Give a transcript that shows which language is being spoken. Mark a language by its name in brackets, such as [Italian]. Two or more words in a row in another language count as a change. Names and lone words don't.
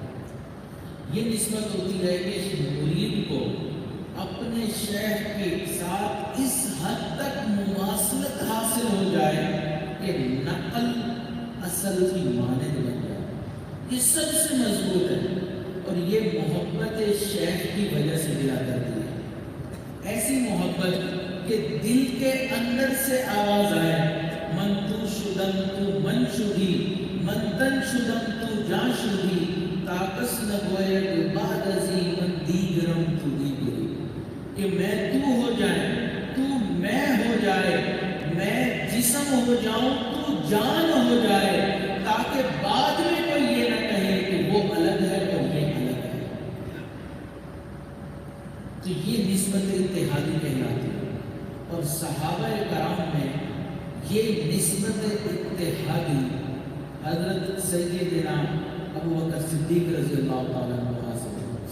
[Urdu] یہ نسبت ہوتی ہے کہ مرید کو اپنے شیخ کے ساتھ اس حد تک مواصلت حاصل ہو جائے کہ نقل اصل کی مانند بن جائے۔ یہ سب سے مضبوط ہے، اور یہ محبت شیخ کی وجہ سے ملا کرتی ہے۔ ایسی محبت کہ دل کے اندر سے آواز آئے، [Persian] من تو شدم تو من شدی، من تن شدم تو جان شدی، تاکس نگوید بعد ازی من دیگرم تو دیگری، [Urdu] کہ میں تو ہو جائے، تو میں ہو جائے، میں جسم ہو جاؤں تو جان ہو جائے، تاکہ بعد میں کوئی یہ نہ کہے کہ وہ الگ ہے اور یہ الگ ہے۔ تو یہ نسبت اتحادی کہلاتی ہے، اور صحابہ کرام میں یہ نسبت اتحادی حضرت سیدنا ابو بکر صدیق رضی اللہ تعالیٰ عنہ حاصل ہے۔